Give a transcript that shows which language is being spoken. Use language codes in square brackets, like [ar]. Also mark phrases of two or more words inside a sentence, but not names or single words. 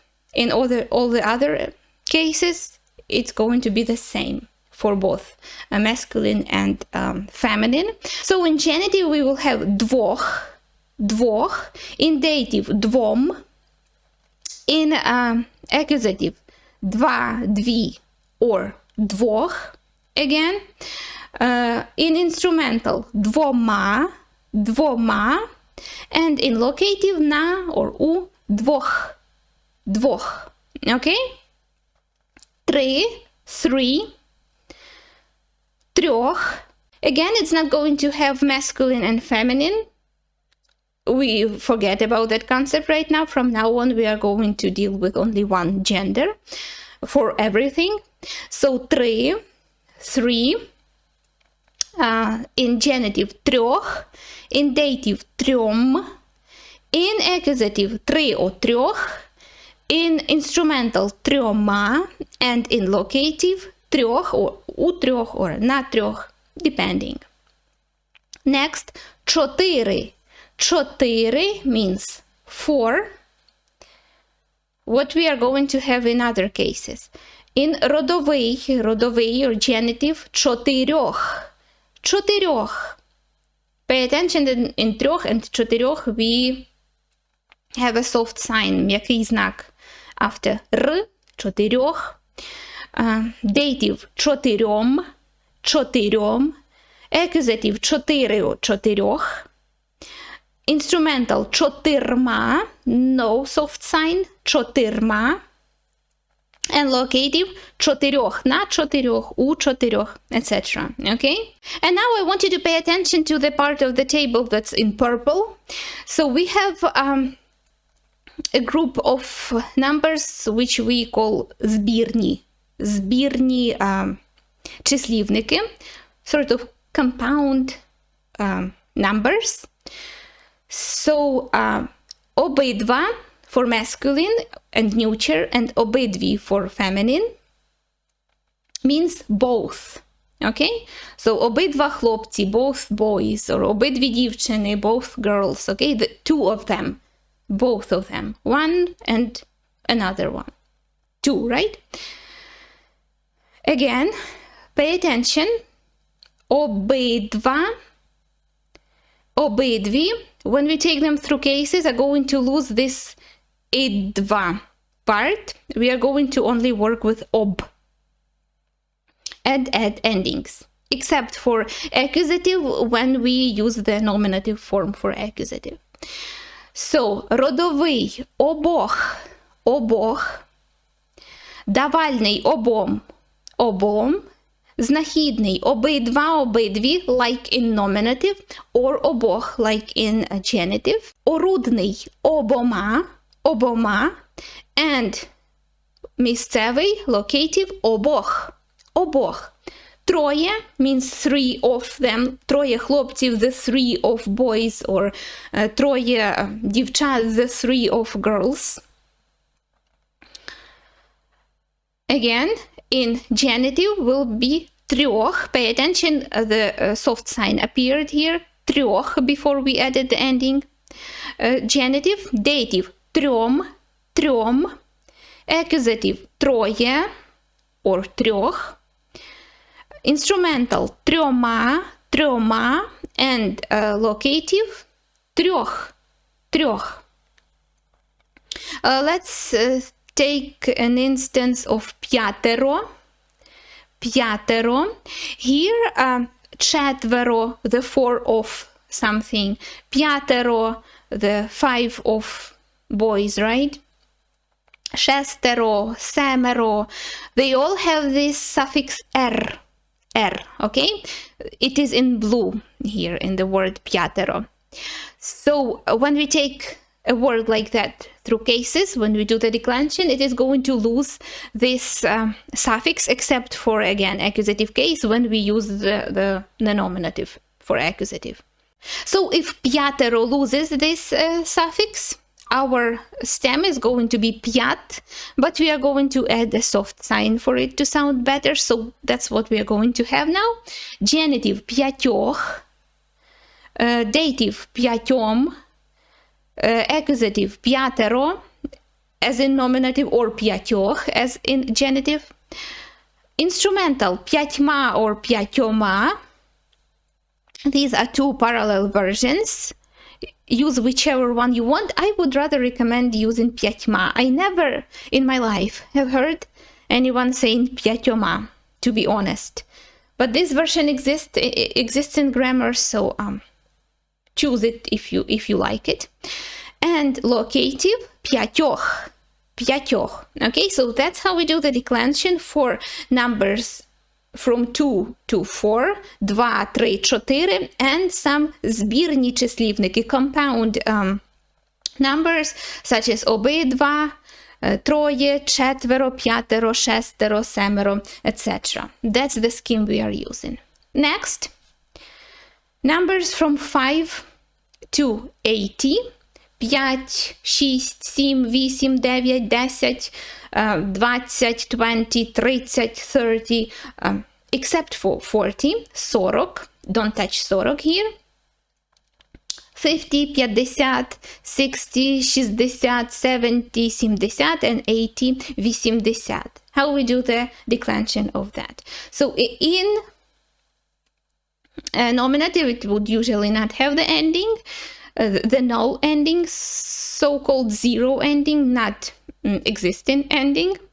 [en] In all the other cases, it's going to be the same for both masculine and feminine. So in genitive we will have [uk] двох, двох. [en] In dative, двом. In accusative, [uk] два, дві, or двох. [en] Again, in instrumental, [uk] двома, двома, [en] and in locative, на or у, [uk] двох, двох. [en] Okay? [uk] Три, three, трьох. [en] Again, it's not going to have masculine and feminine. We forget about that concept right now. From now on, we are going to deal with only one gender for everything. So три, three, in genitive трьох, in dative трьом, in accusative три or трьох, in instrumental трьома, and in locative трьох or [uk] у трьох [en] or [uk] на трьох, [en] depending. Next, [uk] чотири. Чотири means 4. [en] What we are going to have in other cases. In родовий or genitive, [uk] чотирьох, чотирьох. [en] Pay attention that in трьох and чотирьох we have a soft sign, [uk] м'який знак after р, чотирьох. Dative, чотирьом, чотирьом. Accusative, чотири, чотирьох. Instrumental, чотирма, [en] no soft sign, чотирма. And locative, [uk] чотирьох, на чотирьох, у чотирьох, [en] etc. Okay? And now I want you to pay attention to the part of the table that's in purple. So we have a group of numbers which we call збірні. [uk] Збірні числівники, [en] sort of compound numbers. So обидва for masculine and neuter, and обидві for feminine means both. Okay? [uk] So обидва хлопці, [en] both boys, or обидві дівчини, both girls. Okay? The two of them, both of them, one and another one. Two, right? Again, pay attention. [uk] Обидва, обидві, [en] when we take them through cases, are going to lose this два part. We are going to only work with ob. Add endings. Except for accusative, when we use the nominative form for accusative. So, [uk] родовий обох, давальний обом, знахідний обидва, обидві, [en] like in nominative, or обох, like in genitive, [uk] орудний обома, and місцевий, locative, обох. [en] Троє means three of them. [uk] Троє хлопців, [en] the three of boys, or троє дівчат, the three of girls. Again, in genitive will be трьох. Pay attention, the soft sign appeared here. Трьох before we added the ending. Genitive, dative, [uk] трьом. Accusative, троє, or трьох. Instrumental, трьома, [en] and locative, трьох. Let's take an instance of п'ятеро. Here, четверо, the four of something. [uk] П'ятеро, [en] the five of boys, right? [uk] Шестеро, семеро, [en] they all have this suffix r, okay? It is in blue here in the word п'ятеро. So when we take a word like that through cases, when we do the declension, it is going to lose this suffix, except for, again, accusative case, when we use the nominative for accusative. So if п'ятеро loses this suffix, our stem is going to be п'ят, but we are going to add a soft sign for it to sound better, so that's what we are going to have now. Genitive, [uk] п'ятьох, dative, п'ятьом, accusative, п'ятеро, [en] as in nominative, or п'ятьох, as in genitive. Instrumental, [uk] п'ятьма or п'ятьома. [en] These are two parallel versions. Use whichever one you want. I would rather recommend using п'ятьма. I never in my life have heard anyone saying п'ятьома, to be honest. But this version exists in grammar, so choose it if you like it. And locative, [uk] п'ятьох. [en] Okay, so that's how we do the declension for numbers from 2 to 4, 2, 3, 4, and some [uk] збірні числівники, [en] compound numbers, such as [uk] обидва, троє, четверо, п'ятеро, шестеро, семеро, [en] etc. That's the scheme we are using. Next, numbers from 5 to 80, 5, 6, 7, 8, 9, 10, 20, 20, 30, 30, except for 40, сорок, don't touch сорок here, 50, п'ятдесят, 60, 60, 70, 70, and 80, вісімдесят. How we do the declension of that? So in nominative, it would usually not have the ending, the null ending, so-called zero ending, not existing ending.